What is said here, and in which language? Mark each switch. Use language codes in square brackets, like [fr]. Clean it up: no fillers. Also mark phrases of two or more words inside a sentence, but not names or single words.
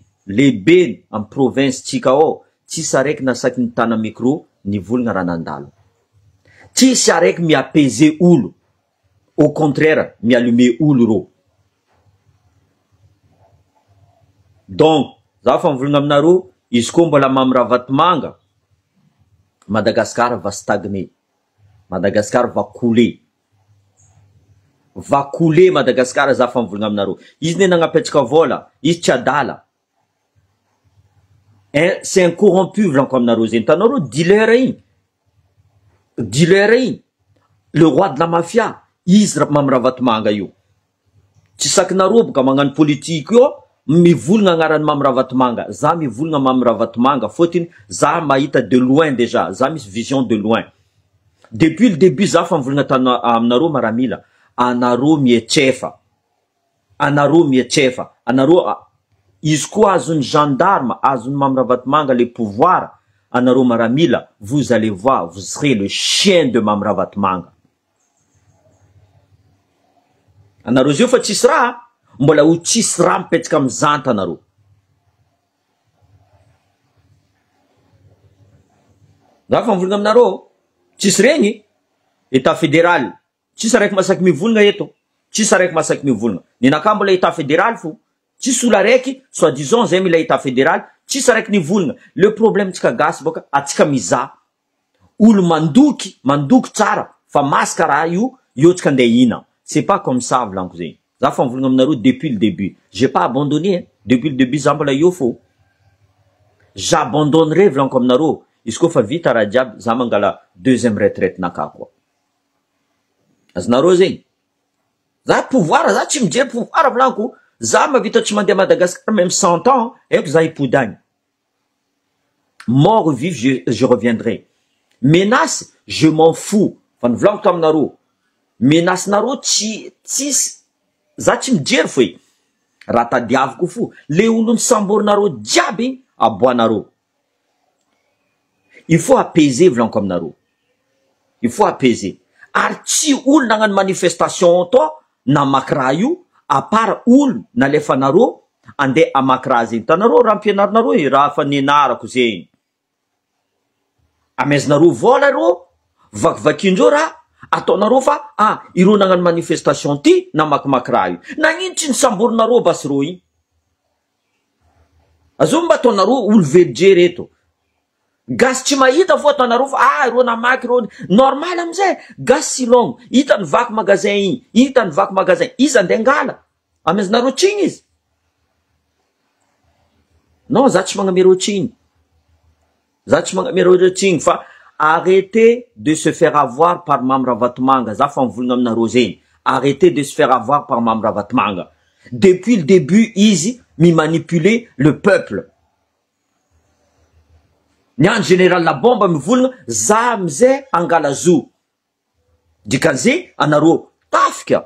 [mg] Lehibe am province tsika ao. Tsisy araiky nasaky nitana micro nivolagna raha nandalo. Tsisy araiky miapaiser olo. [fr] Au contraire, [mg] miallumer olo ro. Donc, za fa mivolagna aminareo, izy koa mbola mamy raha vatomanga, Madagascar [fr] va stagner. Madagascar va couler. Va couler Madagascar [mg] za fa mivolagna aminareo. Izy ne nagnapetraka vola, izy tsy adala. [fr] C'est un corrompu [mg] volaniko aminareo zegny. Hitanareo dealer igny. Dealer igny. [fr] Le roi de la mafia. [mg] Izy mamy raha vatomanga io. Tsy sakinareo boka magnano politique io, mivolagna agnarany mamy raha vatomanga. Za mivolagna mamy raha vatomanga fotiny za mahita [fr] de loin déjà. [mg] Za misy [fr] vision de loin. Depuis le début [mg] za fa mivolagna aminareo maramila. Anareo mietsefa. Anareo mietsefa. Anareo izy koa azony gendarme, azony mamy raha vatomanga [fr] les pouvoirs. [mg] Anareo maramila, [fr] vous allez voir, vous serez le chien de mamy raha vatomanga. [mg] Anareo zio fa tsisy raha, mbola ho tsisy raha mipetraka amin'ny zanta anareo. Za fa mivolagna aminareo, tsisy regny, [fr] état fédéral. [mg] Tsisy araiky masaky mivolagna eto. Tsisy araiky masaky mivolagna. Ninaka mbola [fr] état fédéral [mg] fo. Tsisy olo araiky, [fr] soit disons [mg] zay mila [fr] état fédéral, [mg] tsisy araiky nivolagna. [fr] Le problème [mg] tsika gasy boka, atsika miza. Olo mandoky tsara, fa masaka raha io tsika ndeha hina. [fr] C'est pas comme ça, [mg] volaniko zegny. Za fa mivolagna aminareo [fr] depuis le début. J'ai pas abandonné, hein. Depuis le début, [mg] za mbola io fo. [fr] J'abandonnerai, [mg] volaniko aminareo. Izy koa fa vita raha jiaby, za mangala [fr] deuxième retraite [mg] naka koa. Azonareo zegny. Za pouvoir, za tsy mijery pouvoir, volaniko. Za mavita tsy mandeha Madagascar, même 100 ans, eko za ipodagny. [fr] Mort ou vif, je reviendrai. Menace, je m'en fous. [mg] Fa nivolagno taminareo. Menace nareo tsisy. Za tsy mijery foe. Raha tadiaviko fo. Le olo samborinareo jiaby, aboanareo. [fr] Il faut apaiser, [mg] volaniko aminareo. [fr] Il faut apaiser. [mg] Ary tsy olo nagnano manifestation to, na makra io, [fr] à part [mg] olo nalefanareo, ande amakra zegny. Tanareo raha ampianarinareo, raha fa nianarako zegny. Amezanareo vola reo, vakivakindreo raha, ataonareo fa, ireo nagnano manifestation ty, na makimakra io. Nagnino tsy nisamborinareo basy reo igny. Azo mba ataonareo olo VG reto. Gasy tsy mahita fo ataonareo fa, ireo namaky reo. Normal amizay, gasy silongo. Hita ny vaky magasin igny, hita ny vaky magasin. Izy ande ngala. Amezanareo tsigny izy. Non, za tsy magname reo tsigny. Za tsy magname reo tsigny fa [fr] arrêtez de se faire avoir par mamy raha vatomanga. [mg] Za fa mivolagna aminareo zegny. [fr] Arrêtez de se faire avoir par mamy raha vatomanga. Depuis le début, [mg] izy mi [fr] manipuler le peuple. [mg] Nian [fr] général la bombe [mg] mivolagna, za amizay angala zo. Dikan'izay anareo tafika.